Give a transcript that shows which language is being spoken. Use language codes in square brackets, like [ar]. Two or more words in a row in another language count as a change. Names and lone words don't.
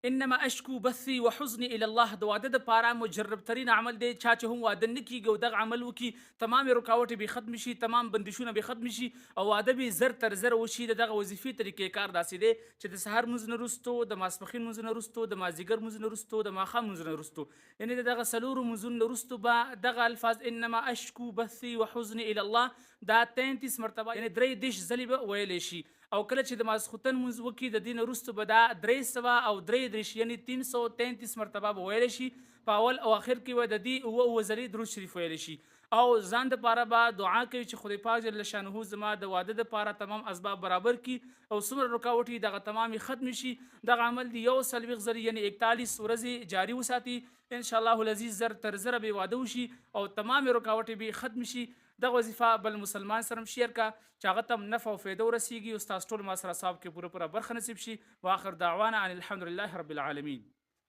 [ar] انما اشکو بثي وحزني الى الله. [ps] د واده د پاره مجرب ترین عمل دی. چا چې هم واده نه کیږي او دغه عمل وکي، تمام رکاوټ به ختم شي، تمام بندشونه به ختم شي او واده به زر تر زر وشي. دغه وظیفې طریقې کار داسې دی چې د سحر منځ نه وروستو، د ماسپښین منځ نه وروستو، د مازدیګر منځ نه وروستو، د ماښام منځ نه وروستو، یعنې د دغه څلورو منځونو نه وروستو به دغه الفاظ [ar] انما اشکو بثي وحزني الى الله [ps] دا 33 مرتبه، یعنې 33 ځلې به ویلی شي. او کله چې د ماسخوتن مونځ وکړي د دې نه وروسته به دا 333 یعنې 333 مرتبه به ویلی شي. په اول او اخر کې به د دې اووه ځلې درود شریف ویلی شي. او ځان دپاره به دعا کوي چې خدای پاک [ar] جل شانه [ps] زما د واده دپاره تمام اسباب برابر کړي او څومره رکاوټ وي دغه تمامې ختم شي. دغه عمل د 41 ځلې یعنې 41 ورځې جاري وساتي. [ar] انشاءالله العزیز [ps] زر تر زره به واده وشي او تمام رکاوټې به ختم شي. دغه وظیفه بل مسلمان سره هم شیر کا چې هغه ته نفع او فایده ورسیږي او ستاسو ټول ما سره صاحب کې پوره برخه نصیب شي. [ar] واخر دعوانا ان الحمد لله رب العالمین.